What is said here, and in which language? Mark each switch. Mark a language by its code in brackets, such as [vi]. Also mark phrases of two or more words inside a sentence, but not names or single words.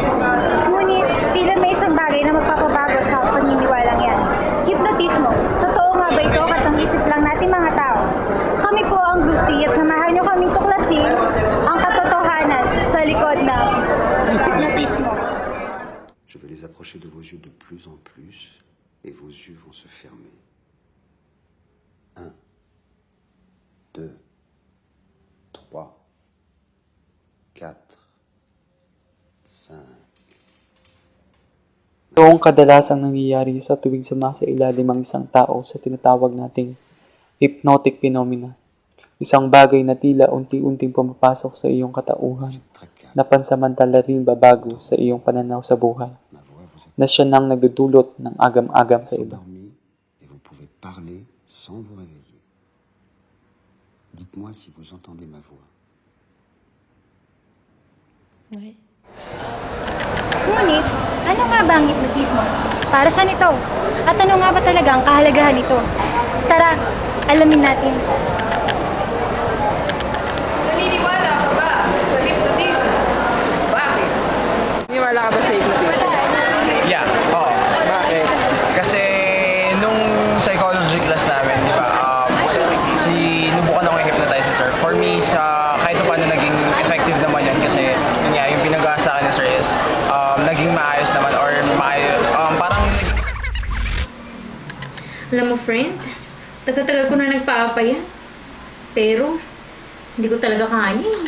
[tl] Ngunit, tila may isang bagay na magpapabago sa paniniwalang yan. Hypnotismo. Totoo nga ba ito at ang isip lang natin mga tao? Kami po ang Brucey at samahan niyo kaming tuklasin ang katotohanan sa likod ng hypnotismo. [fr] Je vais les approcher de vos yeux de plus en plus et vos yeux vont se fermer. 1, 2, 3, 4, 5. [tl] Ito ang kadalasang nangyayari sa tuwing sumasailalim ang isang tao sa tinatawag nating [en] hypnotic phenomena. [tl] Isang bagay na tila unti-unting pumapasok sa iyong katauhan, na pansamantala rin babago sa iyong pananaw sa buhay, na siya nang nagdudulot ng agam-agam sa iba. [fr] Et vous pouvez parler sans vous réveiller. Dites-moi si vous entendez ma voix. [tl] Ngunit, ano nga ba ang hypnotismo? Para saan ito? At ano nga ba talaga ang kahalagahan nito? Tara, alamin natin. Naniniwala ka ba sa hypnotism? Bakit? Naniniwala ka ba sa hypnotism? Yeah, oo. Bakit? Kasi nung psychology class namin, di ba, sinubukan ako i-hypnotize ni sir. [en] For me, [tl] kahit paano naging effective naman yun kasi yun nga, yung pinag-aasa sa akin ni sir is naging maayos naman or parang Alam mo, friend, tagal-tagal ko na nagpaapa yan. Pero, hindi ko talaga kaya eh.